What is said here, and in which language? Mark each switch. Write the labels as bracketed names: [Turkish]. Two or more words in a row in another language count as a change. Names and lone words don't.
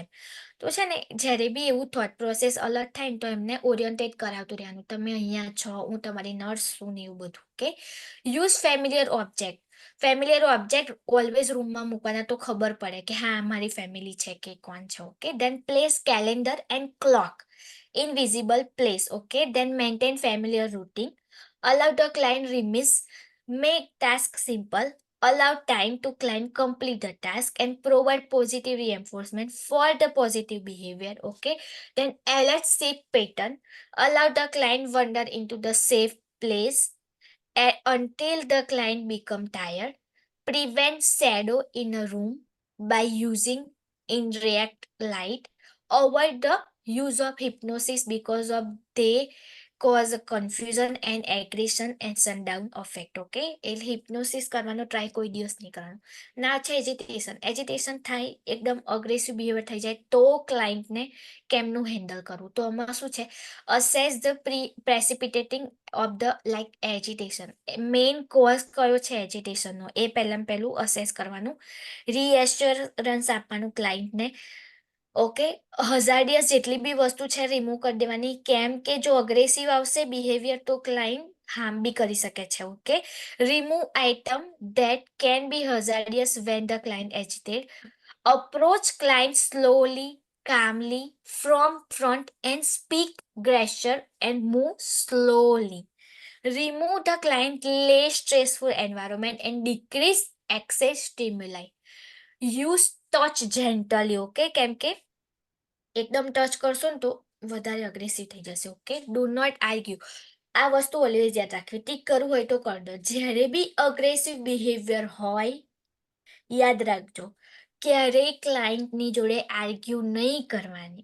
[Gujarati] તો છે ને, જ્યારે બી એવું [English] thought process [Gujarati] અલર્ટ થાય ને તો એમને ઓરિયન્ટેટ કરાવતું રહેવાનું, તમે અહીંયા છો, હું તમારી નર્સ છું ને એવું બધું. [English] Okay, use familiar object, familiar object always [Gujarati] રૂમમાં મૂકવાના તો ખબર પડે કે હા મારી ફેમિલી છે કે કોણ છે. [English] Okay, then place calendar and clock in visible place. Okay, then maintain familiar routine, allow the client remiss, make task simple, allow time to client complete the task and provide positive reinforcement for the positive behavior. Okay, then alert shift pattern, allow the client wander into the safe place until the client become tired, prevent shadow in a room by using indirect light, avoid the use of hypnosis because of they cause confusion and aggression and sundown effect. [Gujarati] Okay, એટલે હિપ્નોસિસ કરવાનો ટ્રાય કોઈ દિવસ નહીં કરવાનો. ના છે એજિટેશન થાય, એકદમ [English] aggressive behavior [Gujarati] થઈ જાય તો ક્લાયન્ટને કેમનું હેન્ડલ કરવું. તો આમાં શું છે, [English] assess the precipitating of the like agitation, main cause [Gujarati] કયો છે એજિટેશનનો એ પહેલું અસેસ કરવાનું, રીએશ્યોરન્સ આપવાનું ક્લાયન્ટને. ઓકે, હઝાર્ડિયસ જેટલી બી વસ્તુ છે રિમૂવ કરી દેવાની, કેમ કે જો અગ્રેસિવ આવશે બિહેવિયર તો ક્લાયન્ટ હાર્મ બી કરી શકે છે. [English] Okay, remove item that can be hazardous when the client agitated, approach client slowly, calmly from front and speak gesture and move slowly. Remove the client less stressful environment and decrease excess stimuli. Use touch gently. [Gujarati] Okay, કેમ કે એકદમ ટચ કરશો ને તો વધારે અગ્રેસિવ થઈ જશે. [English] Okay, do not argue, [Gujarati] આ વસ્તુ ઓલવેઝ યાદ રાખવી, ટીક કરવું હોય તો [Hindi] कर दो. [Gujarati] જ્યારે બી [English] aggressive behavior [Gujarati] હોય યાદ રાખજો, ક્યારેય ક્લાયન્ટની જોડે આર્ગ્યુ નહીં કરવાની.